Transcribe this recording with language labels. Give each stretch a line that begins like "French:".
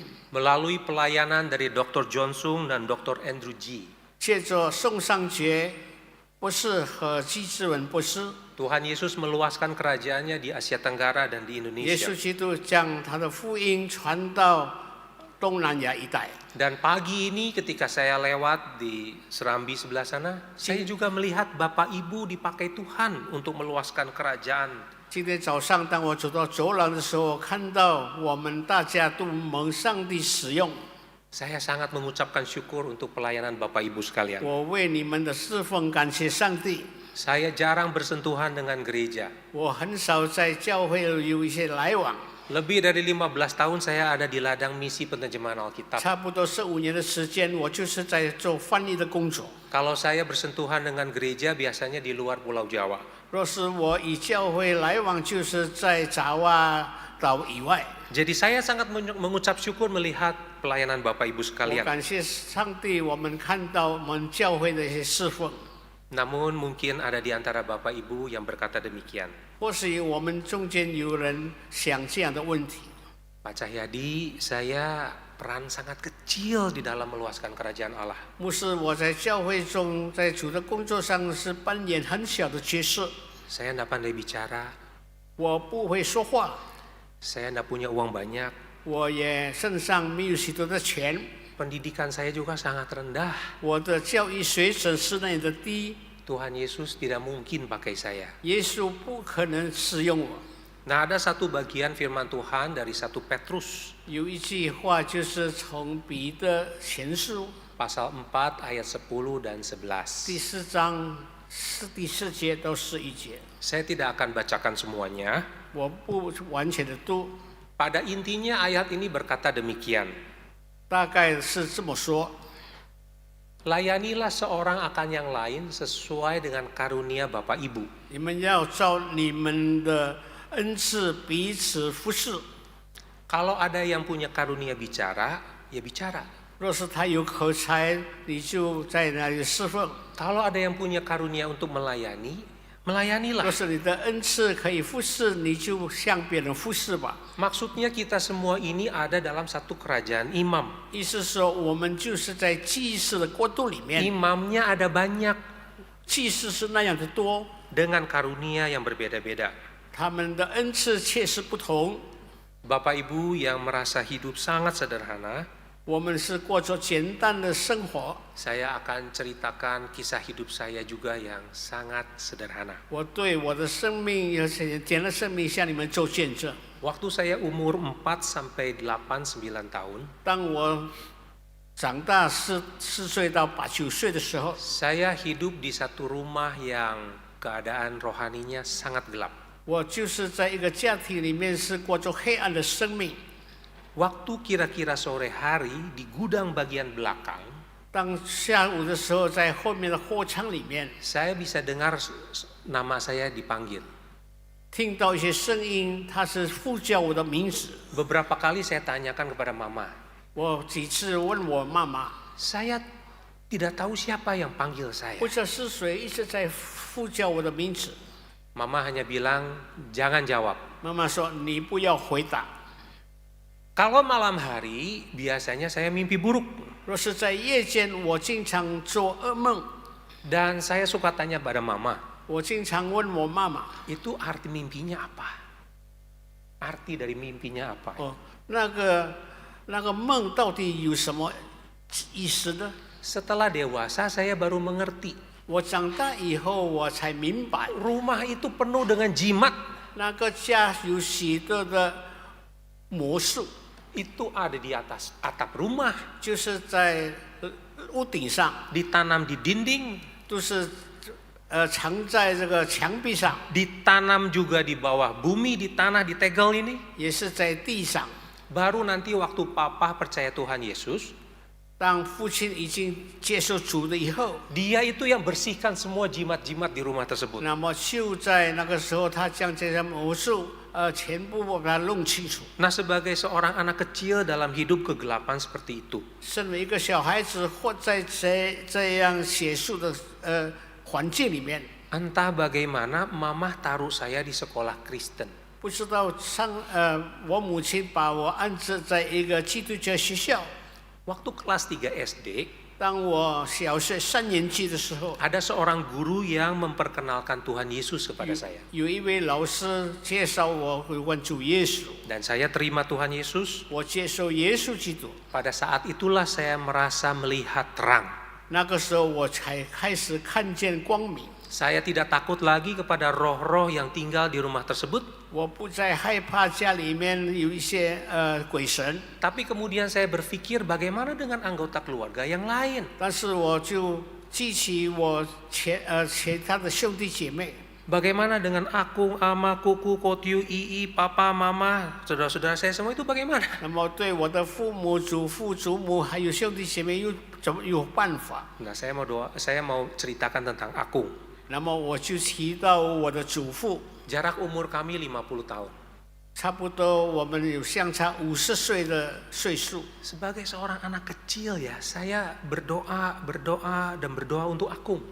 Indonesian: Melalui pelayanan dari Dr. John Sung dan Dr. Andrew G,
Chinese: 借着宋尚杰博士和基志文博士，
Indonesian: Tuhan Yesus meluaskan kerajaannya di Asia Tenggara dan di
Chinese: 耶
Indonesian: Indonesia.
Chinese: 稣基督将他的福音传到东南亚一带。
Indonesian: Dan pagi ini ketika saya lewat di Serambi sebelah sana, saya juga melihat Bapak Ibu dipakai Tuhan untuk meluaskan kerajaan.
Chinese: 今天早上，当我走到走廊的时候，看到我们大家都蒙上帝使用。
Indonesian: Saya sangat mengucapkan syukur untuk pelayanan Bapak Ibu sekalian.
Chinese: 我为你们的侍奉感谢上帝。
Indonesian: Saya jarang bersentuhan dengan gereja.
Chinese: 我很少在教会有一些来往，
Indonesian: Lebih dari 15 tahun saya ada di ladang misi penerjemahan Alkitab.
Chinese: 差不多15年的时间，我就是在做翻译的工作。
Indonesian: Kalau saya bersentuhan dengan gereja biasanya di luar Pulau Jawa.
Chinese: 若是我与教会来往，就是在爪哇岛以外。
Indonesian: Jadi saya sangat mengucap syukur melihat pelayanan Bapak Ibu
Chinese: 我
Indonesian: sekalian.
Chinese: 感谢上帝，我们看到我们教会的一些侍奉。
Indonesian: Namun mungkin ada di antara Bapak Ibu yang berkata demikian.
Chinese: 或许我们中间有人想这样的问题：
Indonesian: Pak Cahyadi, saya peran sangat kecil di dalam meluaskan kerajaan Allah.
Chinese: 牧师，我在教会中，在主的工作上是扮演很小的角色，
Indonesian: Saya tidak pandai bicara,
Chinese: 我不会说话，
Indonesian: saya tidak punya uang banyak,
Chinese: 我也身上没有许多的钱，
Indonesian: pendidikan saya juga sangat rendah.
Chinese: 我的教育水准是那样的低，
Indonesian: Tuhan Yesus tidak mungkin pakai saya.
Chinese: 耶稣不可能使用我。
Indonesian: Nah, ada satu bagian firman Tuhan dari 1 Petrus
Chinese: 有一句话就是从彼得前书
Indonesian: pasal 4 ayat 10 dan 11.
Chinese: 第4章第4节到11节，
Indonesian: Saya tidak akan bacakan semuanya.
Chinese: 我不完全的读，
Indonesian: Pada intinya ayat ini berkata demikian.
Chinese: 大概是这么说。
Indonesian: Layanilah seorang akan yang lain sesuai dengan karunia Bapak Ibu.
Chinese: 你们要照你们的恩赐彼此服侍。
Indonesian: Kalau ada yang punya karunia bicara, ya bicara.
Chinese: 若是他有口才，你就在那里侍奉；
Indonesian: Kalau ada yang punya karunia untuk melayani, melayanilah.
Chinese: 若是你的恩赐可以服侍，你就向别人服侍吧。
Indonesian: Maksudnya kita semua ini ada dalam satu kerajaan imam.
Chinese: 意思是说，我们就是在祭祀的国度里面，
Indonesian: Imamnya ada banyak
Chinese: 祭祀是那样的多，
Indonesian: dengan karunia yang berbeda-beda.
Chinese: 他们的恩赐确实不同。
Indonesian: Bapak Ibu yang merasa hidup sangat sederhana,
Chinese: 我们是过着简单的生活。
Indonesian: Saya akan ceritakan kisah hidup saya juga yang sangat sederhana.
Chinese: 我对我的生命有简单的生命向你们做见证。
Indonesian: Waktu saya umur 4 sampai 8, 9 tahun,
Chinese: 当我长大4岁到8、9岁的时候，
Indonesian: saya hidup di satu rumah yang keadaan rohaninya sangat gelap.
Chinese: 我就是在一个家庭里面是过着黑暗的生命。
Indonesian: Waktu kira-kira sore hari di gudang bagian belakang,
Chinese: 当下午的时候，在后面的货仓里面
Indonesian: saya bisa dengar nama saya dipanggil.
Chinese: 听到一些声音，他是呼叫我的名字。
Indonesian: Beberapa kali saya tanyakan kepada mama,
Chinese: 我几次问我妈妈，
Indonesian: saya tidak tahu siapa yang panggil saya.
Chinese: 不知道是谁一直在呼叫我的名字。
Indonesian: Mama hanya bilang, jangan jawab.
Chinese: 妈妈说：“你不要回答。
Indonesian: Kalau malam hari, biasanya saya mimpi buruk.
Chinese: 若是在夜间，我经常做噩梦。
Indonesian: Dan saya suka tanya pada mama,
Chinese: 我经常问我妈妈
Indonesian: itu arti mimpinya apa? Arti dari mimpinya apa?：“
Chinese: 哦，那个梦到底有什么意思呢？”
Indonesian: Setelah dewasa, saya baru mengerti.
Chinese: 我长大以后，我才明白，
Indonesian: Rumah itu penuh dengan jimat.
Chinese: 那个家有许多的魔术，
Indonesian: Itu ada di atas atap rumah,
Chinese: 就是在屋顶上，
Indonesian: ditanam di dinding,
Chinese: 都是藏在这个墙壁上，
Indonesian: ditanam juga di bawah bumi, di tanah, di tegel ini.
Chinese: 也是在地上。
Indonesian: Baru nanti waktu papa percaya Tuhan Yesus,
Chinese: 当父亲已经接受主了以后，
Indonesian: dia itu yang bersihkan semua jimat-jimat di rumah tersebut.
Chinese: 那么就在那个时候，他将这些魔术全部把它弄清楚。
Indonesian: Nah, sebagai seorang anak kecil dalam hidup kegelapan seperti itu,
Chinese: 身为一个小孩子，活在这样邪术的环境里面，
Indonesian: entah bagaimana mama taruh saya di sekolah Kristen.
Chinese: 不知道我母亲把我安置在一个基督教学校。
Indonesian: Waktu kelas 3 SD,
Chinese: 当我小学3年级的时候，
Indonesian: ada seorang guru yang memperkenalkan Tuhan Yesus kepada saya.
Chinese: 有一位老师介绍我有关主耶稣，
Indonesian: Dan saya terima Tuhan Yesus.
Chinese: 我接受耶稣基督。
Indonesian: Pada saat itulah saya merasa melihat terang.
Chinese: 那个时候我才开始看见光明。
Indonesian: Saya tidak takut lagi kepada roh-roh yang tinggal di rumah tersebut.
Chinese: 我不再害怕家里面有一些鬼神，
Indonesian: Tapi kemudian saya berpikir bagaimana dengan anggota keluarga yang lain.
Chinese: 但是我就记起我其他的兄弟姐妹，
Indonesian: Bagaimana dengan Akung, Ama, Kuku, Kotyu, Ii, Papa, Mama, saudara-saudara saya semua itu bagaimana?
Chinese: 那么对我的父母、祖父、祖母还有兄弟姐妹又怎么有办法？
Indonesian: Nah, saya mau ceritakan tentang Akung.
Chinese: 那么我就提到我的祖父，
Indonesian: Jarak umur kami 50 tahun.
Chinese: 差不多我们有相差50岁的岁数。
Indonesian: Sebagai seorang anak kecil ya, saya berdoa dan berdoa untuk Akung.